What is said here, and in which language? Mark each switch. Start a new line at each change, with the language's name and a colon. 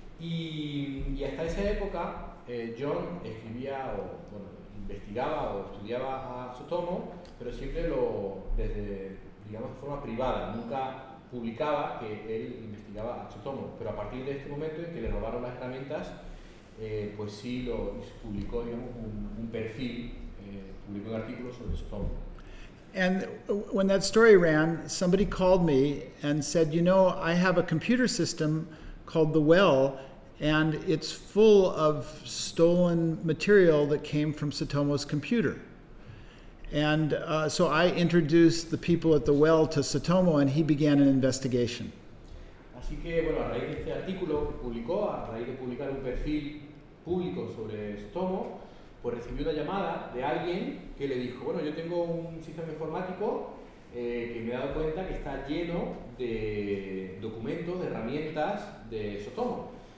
Spanish: Y hasta esa época, John escribía investigaba o estudiaba a Sutomo, pero siempre desde de forma privada. Nunca publicaba que él investigaba a Sutomo, pero a partir de este momento en que le robaron las herramientas, pues sí lo publicó, un perfil, publicó un artículo sobre Sutomo.
English: And when that story ran, somebody called me and said, I have a computer system called The Well, and it's full of stolen material that came from Sutomo's computer. And so I introduced the people at The Well to Sutomo, and he began an investigation.
Spanish: Así que, a raíz de este artículo que publicó, a raíz de publicar un perfil público sobre Sutomo, pues recibió una llamada de alguien que le dijo, yo tengo un sistema informático que me he dado cuenta que está lleno de documentos, de herramientas de Sutomo.